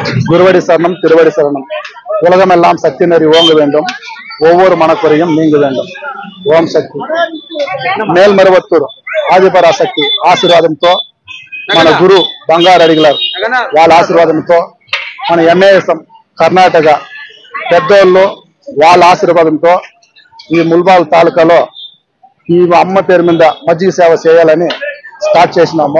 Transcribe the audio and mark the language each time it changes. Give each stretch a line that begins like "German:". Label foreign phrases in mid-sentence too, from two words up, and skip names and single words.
Tamil: குருவடி சரணம் திருவடி சரணம். உலகமெல்லாம் சக்தி நெறி ஓங்க வேண்டும், ஒவ்வொரு மனக்குறையும் நீங்க வேண்டும்.
Telugu: ఓం శక్తి. మేల్మరవత్తూరు ఆదిపరాశక్తి ఆశీర్వాదంతో మన గురు బంగారు అడిగలారు వాళ్ళ ఆశీర్వాదంతో మన ఎంఏఎస్ఎం కర్ణాటక పెద్దోళ్ళు వాళ్ళ ఆశీర్వాదంతో ఈ ముల్బాల్ తాలూకాలో ఈ అమ్మ పేరు మీద మజ్జిగ సేవ చేయాలని స్టార్ట్ చేసినాము.